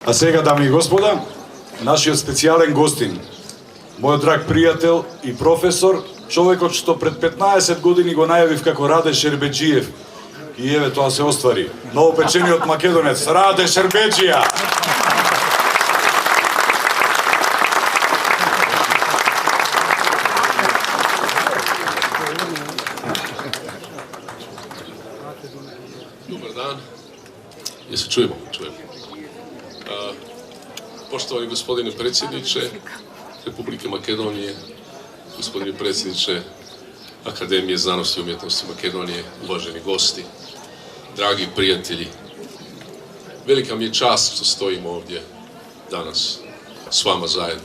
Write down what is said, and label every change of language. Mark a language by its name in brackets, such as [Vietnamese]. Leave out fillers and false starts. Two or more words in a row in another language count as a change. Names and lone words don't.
[Macedonian] A сега, дами и господа, нашиот специјален гостин, мојот драг пријател и професор, човекот што пред 15 години го најавив како Раде Шербеджиев. И еве тоа се оствари. Новопечениот македонец Раде Шербеджија. [Croatian] Dobar dan. Jel se čujemo? Čujemo. Poštovani gospodine predsjedniče Republike Makedonije, gospodine predsjedniče Akademije znanosti i umjetnosti Makedonije, uvaženi gosti, dragi prijatelji, velika mi je čast što stojim ovdje danas s vama zajedno.